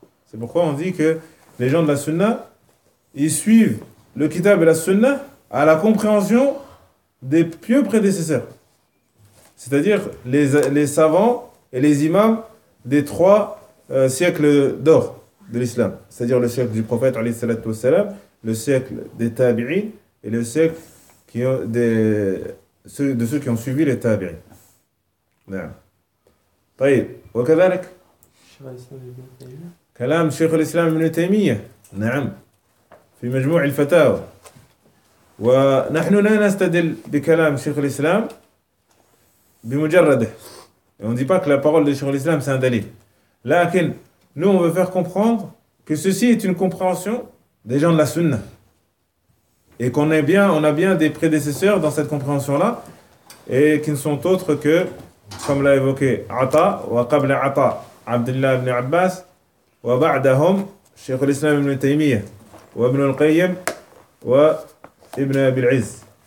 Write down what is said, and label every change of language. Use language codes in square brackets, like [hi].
[fr] c'est pourquoi on dit que les gens de la sunna ils suivent le kitab et la sunna à la compréhension des pieux prédécesseurs c'est-à-dire les savants et les imams des trois siècles d'or de l'islam, c'est-à-dire le siècle du prophète alayhi salatu wassalam, le siècle des tabi'in et le siècle de ceux qui ont suivi les tabi'in. [ar] Naam. طيب وكذلك كلام شيخ الاسلام ابن تيميه نعم في مجموع الفتاوى ونحن لا نستدل بكلام شيخ الاسلام بمجرده [fr] Et on ne dit pas que la parole de Cheikh l'Islam, c'est un dalil. Lakin, nous, on veut faire comprendre que ceci est une compréhension des gens de la Sunna. Et qu'on est bien, on a bien des prédécesseurs dans cette compréhension-là, et qui ne sont autres que, comme l'a évoqué Atta, wa qabla Atta, Abdullah ibn Abbas, wa ba'dahum, Cheikh l'Islam ibn Taymiyyah, wa ibn al-Qayyim, wa ibn Abil Izz.